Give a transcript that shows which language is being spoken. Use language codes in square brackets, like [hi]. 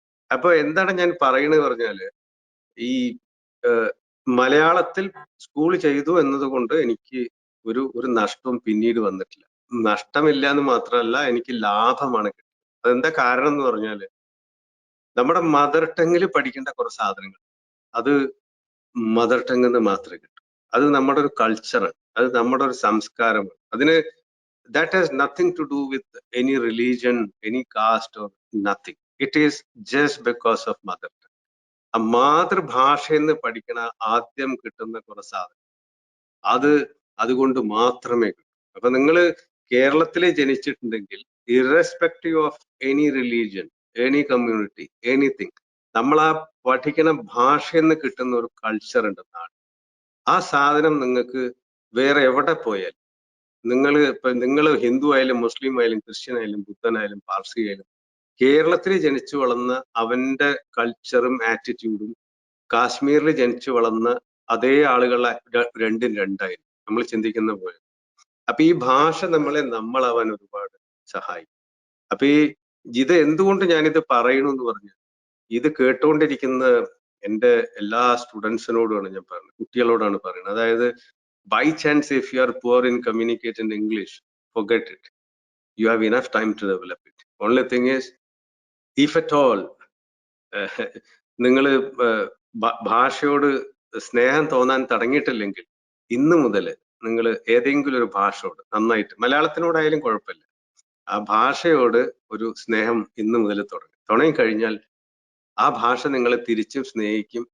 [ml] അപ്പൊ എന്താണ് ഞാൻ പറയുന്നത് പറഞ്ഞാല്, ഈ മലയാളത്തിൽ സ്കൂൾ ചെയ്തു എന്നതുകൊണ്ട് എനിക്ക് ഒരു നഷ്ടവും പിന്നീട് വന്നിട്ടില്ല. നഷ്ടമില്ല എന്ന് മാത്രമല്ല, എനിക്ക് ലാഭമാണ് കിട്ടിയത്. അതെന്താ കാരണം എന്ന് പറഞ്ഞാല്, നമ്മുടെ മദർ ടങ്ങിൽ പഠിക്കേണ്ട കുറെ സാധനങ്ങൾ അത് മദർ ടങ്ങിൽ നിന്ന് മാത്രമേ കിട്ടൂ. അത് നമ്മുടെ ഒരു കൾച്ചറാണ്, അത് നമ്മുടെ ഒരു സംസ്കാരമാണ്. അതിന് [en] that has nothing to do with any religion, any caste or nothing. It is just because of mother tongue. [ml] ആ മാതൃഭാഷയെന്ന് പഠിക്കണ ആദ്യം കിട്ടുന്ന കുറെ സാധനം അതുകൊണ്ട് മാത്രമേ കിട്ടൂ. അപ്പൊ നിങ്ങൾ കേരളത്തിൽ ജനിച്ചിട്ടുണ്ടെങ്കിൽ, [en] irrespective of any religion, any community, anything, [ml] നമ്മൾ ആ പഠിക്കണ ഭാഷയെന്ന് കിട്ടുന്ന ഒരു കൾച്ചർ ഉണ്ടെന്നാണ്. ആ സാധനം നിങ്ങൾക്ക് വേറെ എവിടെ പോയാൽ, നിങ്ങൾ ഹിന്ദു ആയാലും മുസ്ലിം ആയാലും ക്രിസ്ത്യൻ ആയാലും ബുദ്ധനായാലും പാർസി ആയാലും, കേരളത്തിൽ ജനിച്ചു വളർന്ന അവന്റെ കൾച്ചറും ആറ്റിറ്റ്യൂഡും കാശ്മീരിൽ ജനിച്ചു വളർന്ന അതേ ആളുകളെ രണ്ടും രണ്ടായിരുന്നു, നമ്മൾ ചിന്തിക്കുന്ന പോലെ. അപ്പൊ ഈ ഭാഷ നമ്മളാവാൻ ഒരുപാട് സഹായിക്കും. അപ്പൊ ഇത് എന്തുകൊണ്ട് ഞാനിത് പറയണു എന്ന് പറഞ്ഞു, ഇത് കേട്ടുകൊണ്ടിരിക്കുന്ന എൻ്റെ എല്ലാ സ്റ്റുഡൻസിനോടുമാണ് ഞാൻ പറയുന്നത്, കുട്ടികളോടാണ് പറയുന്നത്. അതായത്, [en] by chance if you are poor in communicate in English, forget it. You have enough time to develop it. Only thing is, if at all [ml] നിങ്ങൾ ഭാഷയോട് സ്നേഹം തോന്നാൻ തുടങ്ങിയിട്ടില്ലെങ്കിൽ, ഇന്നു മുതൽ നിങ്ങൾ ഏതെങ്കിലും ഒരു ഭാഷയോട് നന്നായിട്ട്, മലയാളത്തിനോടായാലും കുഴപ്പമില്ല, ആ ഭാഷയോട് ഒരു സ്നേഹം ഇന്നു മുതൽ തുടങ്ങിക്കഴിഞ്ഞാൽ ആ ഭാഷ നിങ്ങളെ തിരിച്ചും സ്നേഹിക്കും.